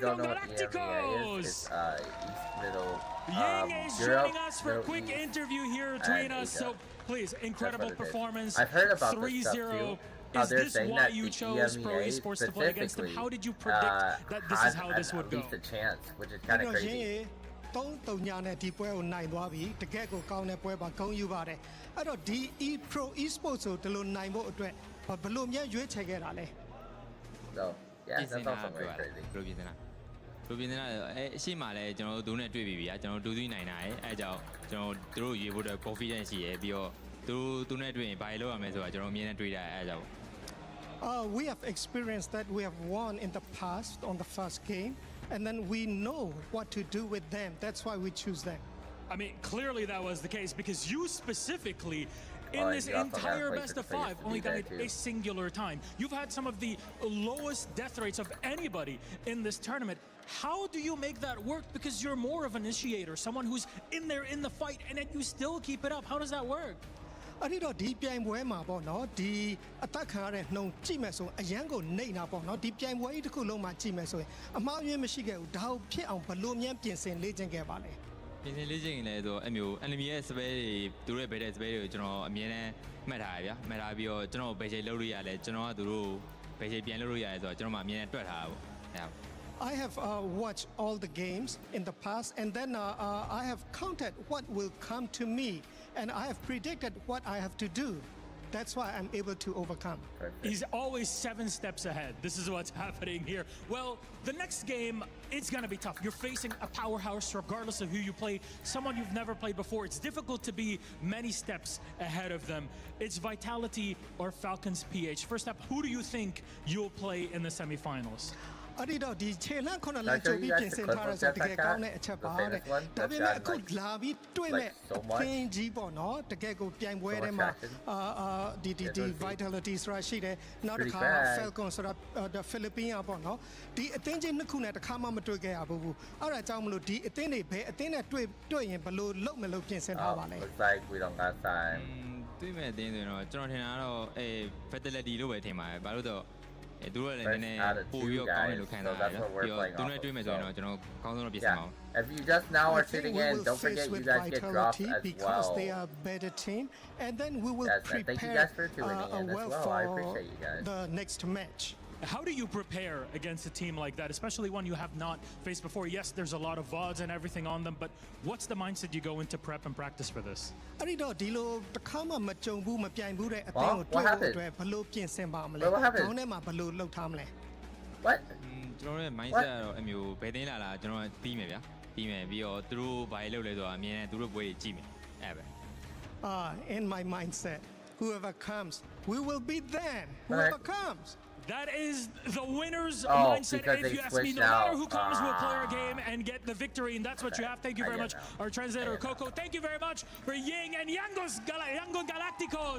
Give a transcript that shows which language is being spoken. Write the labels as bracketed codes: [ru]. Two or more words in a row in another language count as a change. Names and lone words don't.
[en] don't know what EMEA is, it's East Middle Ying is Europe, joining us for a quick East, interview here between us. Asia. So please, incredible performance. I've heard about this stuff 3-0. too. How Is they're this saying why that you the chose Pro EMEA Esports to play against them? How did you predict that this is how this would go? At least a chance, which is kind of crazy. [my] 3-3 နဲ့ဒီပွဲကိုနိုင်သွားပြီတကယ့်ကိုကောင်းတဲ့ပွဲပါဂုဏ်ယူပါတယ်အဲ့တော့ဒီ Pro Esports ကိုဒီလိုနိုင်ဖို့အတွက်ဘယ်လိုများရွေးချယ်ခဲ့တာလဲ [en] So yeah, that's also very crazy. [my] ဘယ်လိုပြင်နေတာလဲအရှိမှလည်းကျွန်တော်တို့နဲ့တွေ့ပြီဗျာကျွန်တော်တို့2-3နိုင်တာရဲ့အဲကြောင့်ကျွန်တော်တို့ရွေးဖို့အတွက် confidence ရှိရပြီးတော့သူနဲ့တွေ့ရင်ဘာလုပ်ရမလဲဆိုတာကျွန်တော်အမြင်နဲ့တွေ့တာအဲကြောင့် [en] We have experienced that we have won in the past on the first game and then we know what to do with them that's why we choose them I mean, clearly that was the case because you specifically in this entire best of 5 only died a singular time. You've had some of the lowest death rates of anybody in this tournament. How do you make that work? Because you're more of an initiator, someone who's in there in the fight, and yet you still keep it up. How does that work? [my] အဲ့ဒီတော့ဒီပြိုင်ပွဲမှာပေါ့နော်ဒီအသက်ခံရတဲ့နှုံကြည့်မယ်ဆိုအရန်ကိုနှိမ့်တာပေါ့နော်ဒီပြိုင်ပွဲကြီးတစ်ခုလုံးမှာကြည့်မယ်ဆိုရင်အမှားယွင်းမရှိခဲ့ဘူးဒါကိုဖြစ်အောင်ဘလို့မြန်ပြင်ဆင်လေ့ကျင့်ခဲ့ပါလဲ ပြင်ဆင်လေ့ကျင့်ရင်လည်းဆိုအမျိုး enemy ရဲ့ spell တွေသူတို့ရဲ့ [en] battle spell [my] တွေကိုကျွန်တော်အမြဲတမ်းမှတ်ထားရဗျာမှတ်ထားပြီးတော့ကျွန်တော်ဘယ်ချိန်လုပ်လို့ရလဲကျွန်တော်ကသူတို့ဘယ်ချိန်ပြန်လုပ်လို့ရလဲဆိုတော့ကျွန်တော်မှအမြဲတမ်းတွက်ထားတာပေါ့ [en] I have watched all the games in the past and then I have counted what will come to me and I have predicted what I have to do. That's why I'm able to overcome. He's always 7 steps ahead. This is what's happening here. Well, the next game, it's going to be tough. You're facing a powerhouse regardless of who you play, someone you've never played before. It's difficult to be many steps ahead of them. It's Vitality or Falcons PH. First up, who do you think you'll play in the semifinals? [my] အဲ့ဒီတော့ဒီခြေလန့်ခုနလမ်းကြိုပြီးပြင်ဆင်ထားရဆိုတကယ်ကောင်းတဲ့အချက်ပါတဲ့ဒါပေမဲ့အခုလာပြီးတွေ့မဲ့အသင်းကြီးပေါ့နော်တကယ်ကိုပြိုင်ပွဲထဲမှာဒီ Vitality ဆိုတာရှိတယ်နောက်တစ်ခါ Falcon ဆိုတာ Philippines ပေါ့နော်ဒီအသင်းကြီးနှစ်ခုနဲ့တစ်ခါမှမတွေ့ခဲ့ရဘူးအဲ့ဒါကြောင့်မလို့ဒီအသင်းတွေဘယ်အသင်းနဲ့တွေ့ရင်ဘယ်လိုလုပ်မလို့ပြင်ဆင်ထားပါလဲ [en] Looks like we don't got time. [my] တွေ့မဲ့အသင်းဆိုရင်တော့ကျွန်တော်ထင်တာကတော့Vitality လို့ပဲထင်ပါတယ်ဘာလို့တော့သူတို့လည်းနည်းနည်းပို့ပြီးတော့ကောင်းတယ်လို့ခံစားရတယ်ပြီးတော့သူနဲ့တွေ့မယ်ဆိုရင်တော့ကျွန်တော်ကောင်းဆုံးတော့ပြင်ဆင်အောင် [en] If you just now are tuning in, don't forget you guys get dropped as because well. they are a better team and then we will prepare thank you guys for tuning in as well. I appreciate you guys. The next match. How do you prepare against a team like that, especially one you have not faced before? Yes, there's a lot of VODs and everything on them, but what's the mindset you go into prep and practice for this? အဲ့ဒီတော့ဒီလိုတစ်ခါမှမကြုံဘူးမပြိုင်ဘူးတဲ့အသင်းကိုတွေ့ဖို့အတွက်ဘယ်လိုပြင်ဆင်ပါမလဲခေါင်းထဲမှာဘယ်လိုလုပ်ထားမလဲ What [my] ကျွန်တော်ရဲ့ mindset ကတော့အမျိုးဘယ်သိန်းလာကျွန်တော်ပြီးမယ်ဗျာပြီးမယ်ပြီးတော့သူတို့ဘာလုပ်လဲဆိုတာအမြင်နဲ့သူတို့ပွဲတွေကြည့်မယ်အဲ့ပဲ [en] in my mindset whoever comes we will beat them whoever comes That is the winner's Oh, mindset. because If they you ask me, switched no matter out. who comes, we'll play our game and get the victory, and that's what you have. Thank you very much, our translator Coco. Thank you very much for Ying and Yango Galacticos.